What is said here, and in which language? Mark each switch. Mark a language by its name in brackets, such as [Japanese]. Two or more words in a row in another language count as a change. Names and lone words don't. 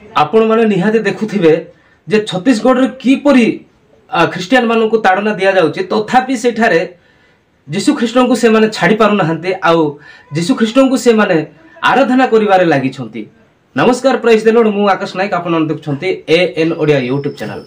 [Odia] ଆପଣ ମାନେ ନିହାତି ଦେଖୁଥିବେ ଯେ ଛତିଶଗଡ଼ ରେ କିପରି ଖ୍ରୀଷ୍ଟିଆନ ମାନଙ୍କୁ ତାଡ଼ନା ଦିଆଯାଉଛି ତଥାପି ସେଠାରେ ଯୀଶୁ ଖ୍ରୀଷ୍ଟଙ୍କୁ ସେ ମାନେ ଛାଡ଼ି ପାରୁ ନାହାନ୍ତି ଆଉ ଯୀଶୁ ଖ୍ରୀଷ୍ଟଙ୍କୁ ସେ ମାନେ ଆରାଧନା କରିବାରେ ଲାଗିଛନ୍ତି। ନମସ୍କାର [English] praise the Lord [Odia] ମୁଁ ଆକାଶ ନାୟକ ଆପଣ ଦେଖୁଛନ୍ତି ଏଏନ ଓଡ଼ିଆ ୟୁଟ୍ୟୁବ ଚ୍ୟାନେଲ।